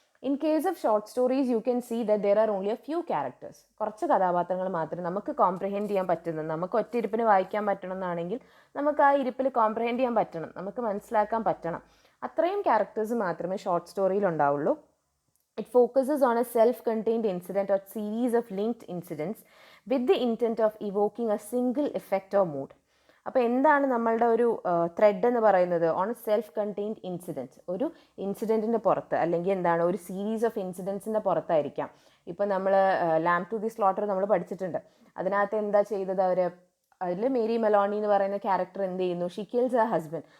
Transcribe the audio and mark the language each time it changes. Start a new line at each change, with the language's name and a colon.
English: In case of short stories you can see that there are only a few characters.
Malayalam: കുറച്ച് കഥാപാത്രങ്ങൾ മാത്രമേ നമുക്ക് comprehend ചെയ്യാൻ പറ്റുന്നത്. നമുക്ക് ഒറ്റ ഇരിപ്പിന് വായിക്കാൻ പറ്റണം എന്നാണെങ്കിൽ നമുക്ക് ആ ഇരിപ്പിൽ കോംപ്രഹെൻഡ് ചെയ്യാൻ പറ്റണം, നമുക്ക് മനസ്സിലാക്കാൻ പറ്റണം. അത്രയും ക്യാരക്ടേഴ്സ് മാത്രമേ ഷോർട്ട് സ്റ്റോറിയിൽ ഉണ്ടാവുള്ളൂ.
English: It focuses on a self-contained incident or series of linked incidents with the intent of evoking a single effect or mood.
Malayalam: അപ്പോൾ എന്താണ് നമ്മളുടെ ഒരു ത്രെഡ് എന്ന് പറയുന്നത്?
English: on a self contained incident,
Malayalam: ഒരു ഇൻസിഡൻറ്റിൻ്റെ പുറത്ത്, അല്ലെങ്കിൽ എന്താണ് ഒരു സീരീസ് ഓഫ് ഇൻസിഡൻസിൻ്റെ പുറത്തായിരിക്കാം. ഇപ്പം നമ്മൾ ലാംബ് ടു ദി സ്ലോട്ടർ നമ്മൾ പഠിച്ചിട്ടുണ്ട്. അതിനകത്ത് എന്താ ചെയ്തത് അവർ? അതിൽ മേരി മെലോണി എന്ന് പറയുന്ന ക്യാരക്ടർ എന്ത് ചെയ്യുന്നു?
English: She kills a husband.